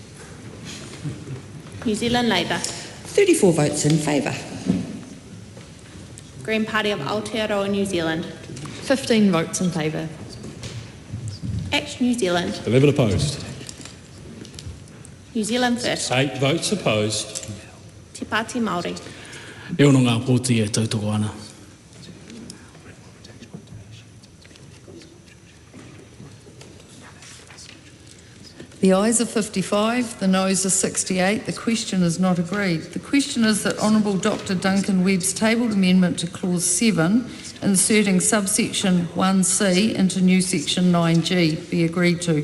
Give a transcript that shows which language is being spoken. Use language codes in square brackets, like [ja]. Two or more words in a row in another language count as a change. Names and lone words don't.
[en] New Zealand Labour. 34 votes in favour. Green Party of Aotearoa, New Zealand. 15 votes in favour. Act New Zealand. 11 opposed. New Zealand First. 8 votes opposed. Te Pāti Māori. [mi] E ono ngā pōti e tautoko ana. [en] The ayes are 55, the noes are 68. The question is not agreed. The question is that Honourable Dr Duncan Webb's tabled amendment to clause 7, inserting subsection 1C into new section 9G be agreed to.